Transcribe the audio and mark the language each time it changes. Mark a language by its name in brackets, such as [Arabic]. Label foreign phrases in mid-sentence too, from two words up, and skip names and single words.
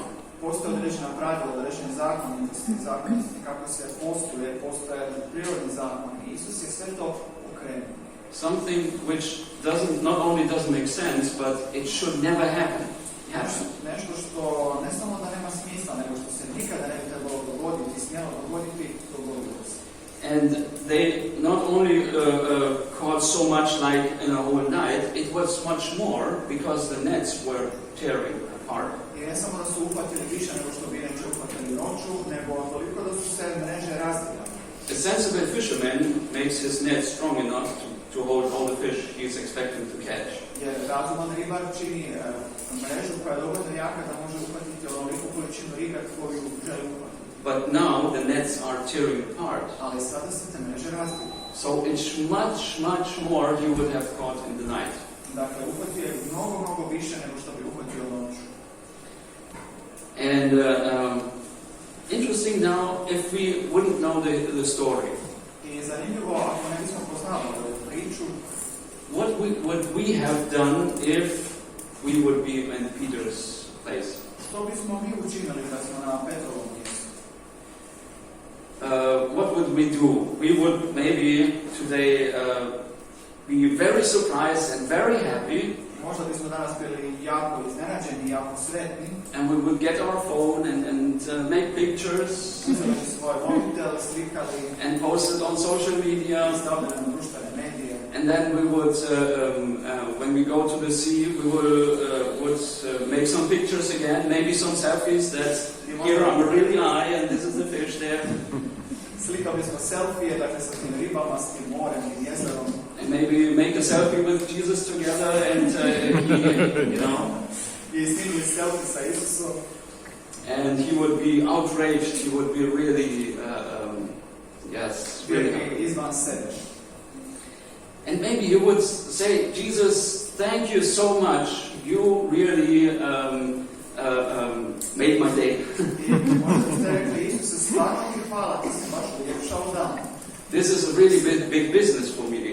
[Croatian] Postoje određena pravila, određene zakonitosti, kako se postoje prirodni zakon. I Isus je sve to okrenuo. [English] Something which not only doesn't make sense, but it should never happen. [Croatian] Nešto što ne samo da nema smisla, nego što se nikada ne bi trebalo dogoditi, smjelo dogoditi, dogodilo se. [English] And they not only caught so much like in a whole night, it was much more because the nets were tearing apart. [Croatian] I ne samo da su uhvatili više nego što bi neće uhvatili noću, nego toliko da su se mreže razbile. [English] A sensible fisherman makes his net strong enough to hold all the fish he is expecting to catch. [Croatian] Jer razuman ribar čini mrežu koja je dovoljno jaka da može uhvatiti onoliku količinu ribe koju želi uhvatiti. [English] But now the nets are tearing apart. [Croatian] Ali sada se te mreže razbile. [English] So it's much more he would have caught in the night. [Croatian] Dakle, uhvatio je mnogo više nego što bi uhvatio noću. [English] And interesting now, if we wouldn't know the story. [Croatian] I zanimljivo, ako ne bismo poznali ovu priču, [English] what would we have done if we would be in Peter's place? [Croatian] što bismo mi učinili da smo na Petrovom mjestu? [English] What would we do? We would maybe today be very surprised and very happy. [Croatian] Možda bismo danas bili jako iznenađeni, jako sretni. [English] And we would get our phone and make pictures [Croatian] Svoj mobitel, slikali, [English] and post it on social media [Croatian] stavljali na društvene medije. [English] and then we would, when we go to the sea, we would make some pictures again, maybe some selfies that here I'm really high and this is the fish there. [Croatian] Slikali smo selfije, dakle sa tim ribama, s tim morem, tim jezerom. [English] And maybe make a selfie with Jesus together and he, you know. [Croatian] I snimili selfie sa Isusom. [English] And he would be outraged, he would be really, yes, really. [Croatian] Izvan sebe. [English] And maybe he would say, Jesus, thank you so much, you really made my day. This is a really big business for me.